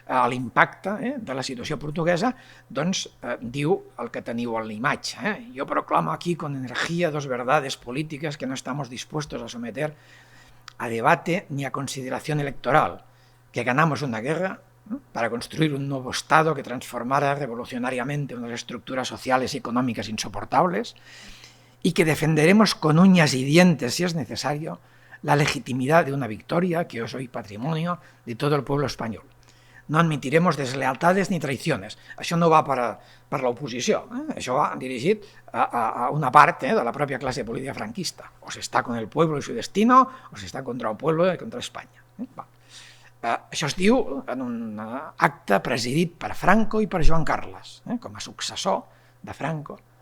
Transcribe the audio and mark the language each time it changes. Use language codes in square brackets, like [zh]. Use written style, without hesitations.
[ca] L'impacte de la situació portuguesa diu el que teniu en la imatge. [es] Jo proclamo aquí con energía dos verdades políticas que no estamos dispuestos a someter a debate ni a consideración electoral, que ganamos una guerra para construir un nuevo Estado que transformara revolucionariamente unas estructuras sociales y económicas insoportables, y que defenderemos con uñas y dientes, si es necesario, la legitimidad de una victoria que es hoy patrimonio de todo el pueblo español. No admitiremos deslealtades ni traiciones. [ca] Això no va per l'oposició, això va dirigit a una part de la pròpia classe política franquista. [es] O s'està con el pueblo y su destino, o s'està contra el pueblo i contra Espanya. [ca] Això es diu en un acte presidit per Franco i per Joan Carles, com a successor de Franco.